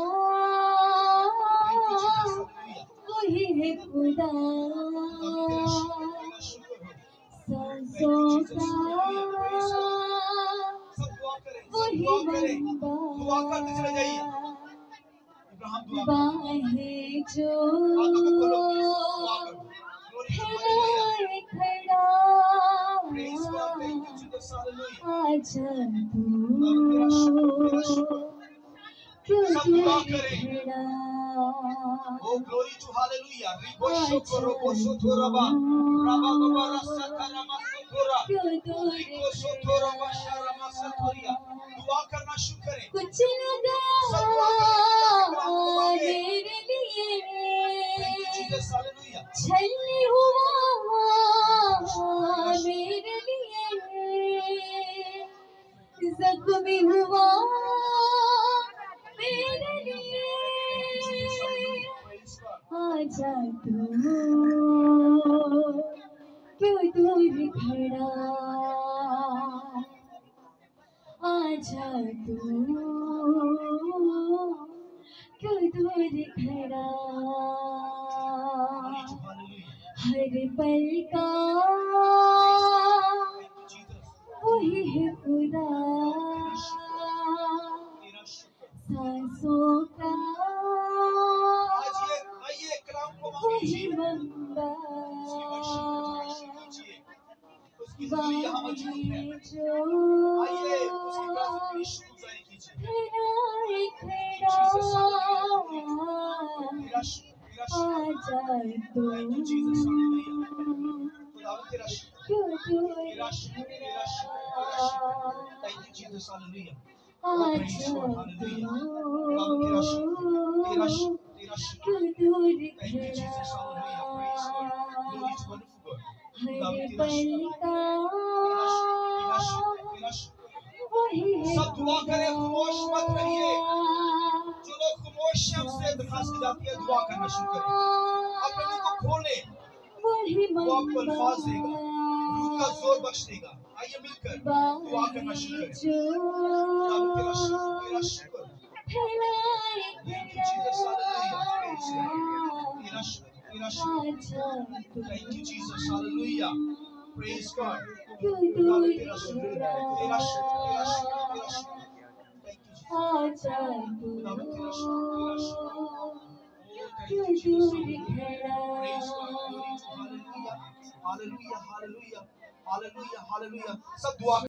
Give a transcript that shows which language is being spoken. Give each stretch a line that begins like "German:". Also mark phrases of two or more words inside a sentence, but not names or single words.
Hindi: वही है खुदा सांसों का वही बंदा बाहें जो है खड़ा आजा तू क्यों दूर खड़ा सब दुआ करें। सब दुआ करें। खुदा के कलाम को मांगिए। रूह की मबूरी को मांगिए। उसकी हजूरी को मांगना शुरू कीजिए।
English: Oh thank you Jesus
Hindi: हालेलुया। खुदा तेरा शुक्र तेरा शुक्र। सब दुआ करें। सब दुआ करें। खुदा के कलाम को मांगिए। रूह की मबूरी को मांगिए। आजा तू
English: Oh, glory to hallelujah. Ribosho roboso toraba. Raba baba rasa karama sotora. Riko sotora bashara masatoria.
Hindi: दुआ करना शुरू करें. कुछ लगा सब दुआ करें. कलाम को मांगे. मेरे लिए
English: Thank you, Jesus. Hallelujah.
Hindi: छलनी हुआ मेरे लिए जख्मी हुआ मेरे लिए
English: Praise God.
Hindi: आजा तू क्यों दूर खड़ा आजा तू क्यों दूर खड़ा
English: Glory to hallelujah.
Hindi: हर पल का
English: Thank you, Jesus.
Hindi: वही है खुदा तेरा शुक्र. सांसों का आज ये आइए कलाम को वही मांगिए. मंबा उसकी वर्षिप कीजिए. उसकी हजूरी यहाँ मौजूद है. जो आइए उसकी प्रार्थना की शुक्रगुजारी कीजिए. खड़ा तेरा शुक्र. आजा तू
English: Thank you, Jesus.
Hindi: Hallelujah. खुदावंद तेरा शुक्र. क्यों दूर तेरा शुक्र. तेरा शुक्र.
English: Thank you, Jesus. Hallelujah. Oh, praise
Hindi: आजा
English: God.
Hindi: तू Hallelujah. खुदावंद तेरा शुक्र. तेरा शुक्र. तेरा शुक्र. क्यों दूर
English: Thank you, Jesus. Hallelujah. Praise God. Glory to wonderful God.
Hindi: हर खुदावंद तेरा पल शुक्र. का तेरा शुक्र. तेरा शुक्र. तेरा शुक्र. वही सब दुआ करें. खामोश मत रहिए. जो लोग खामोश हैं हमसे दरखास्त की जाती है दुआ करना शुरू करें. अपने मुंह को खोलें. वही वो आपको अल्फाज देगा. रूह का जोर बख्श देगा. आइए मिलकर दुआ करना शुरू करें. खुदावंद तेरा शुक्र. तेरा शुक्र.
English: Thank you, Jesus. Hallelujah. Praise God.
Hindi: तेरा शुक्र. तेरा शुक्र.
English: Thank you, Jesus. Hallelujah. Praise God.
Hindi: खुदावंद तेरा शुक्र. तेरा शुक्र. तेरा शुक्र. तेरा शुक्र.
English: Thank you, Jesus.
Hindi: खुदावंद तेरा शुक्र. तेरा शुक्र.
English: Oh, thank you, Jesus. Hallelujah. Praise God. Glory to hallelujah. Hallelujah. Hallelujah. Hallelujah. Hallelujah.
Hindi: सब दुआ